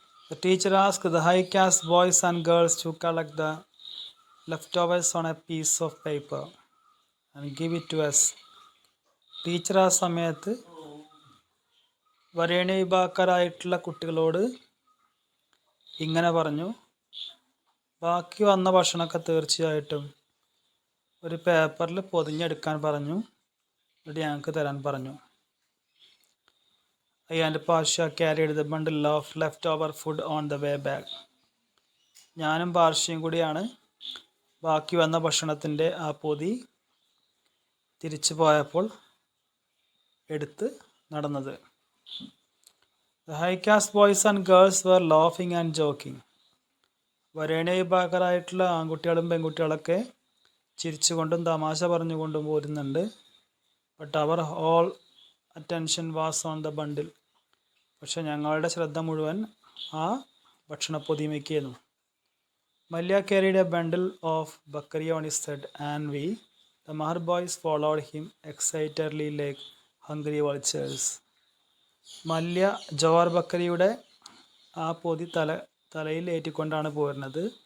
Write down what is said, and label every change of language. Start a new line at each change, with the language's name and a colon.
English: The teacher asked the high caste boys and girls to collect the leftovers on a piece of paper and give it to us.
Malayalam: Teacher ആ സമയത്ത് വരേണ്യ വിഭാഗക്കാരായിട്ടുള്ള കുട്ടികളോട് ഇങ്ങനെ പറഞ്ഞു, ബാക്കി വന്ന ഭക്ഷണമൊക്കെ തീർച്ചയായിട്ടും ഒരു പേപ്പറിൽ പൊതിഞ്ഞെടുക്കാൻ പറഞ്ഞു, എന്നിട്ട് ഞങ്ങൾക്ക് തരാൻ പറഞ്ഞു.
English: I and Pasha carried the bundle of leftover food on the way back.
Malayalam: ഞാനും പാർഷ്യയും കൂടിയാണ് ബാക്കി വന്ന ഭക്ഷണത്തിൻ്റെ ആ പൊതി തിരിച്ചു പോയപ്പോൾ എടുത്ത് നടന്നത്.
English: The high caste boys and girls were laughing and joking.
Malayalam: വരേണ്യ വിഭാഗക്കാരായിട്ടുള്ള ആൺകുട്ടികളും പെൺകുട്ടികളൊക്കെ ചിരിച്ചുകൊണ്ടും തമാശ പറഞ്ഞുകൊണ്ടും പോരുന്നുണ്ട്.
English: But our whole attention was on the bundle.
Malayalam: പക്ഷെ ഞങ്ങളുടെ ശ്രദ്ധ മുഴുവൻ ആ ഭക്ഷണപ്പൊതിമയ്ക്കായിരുന്നു.
English: Malya carried a bundle of bakri on his head and we, the Mahar boys, followed him excitedly like hungry vultures.
Malayalam: Mallya Jewar ബക്കറിയുടെ ആ പൊതി തലയിൽ ഏറ്റിക്കൊണ്ടാണ് പോരുന്നത്.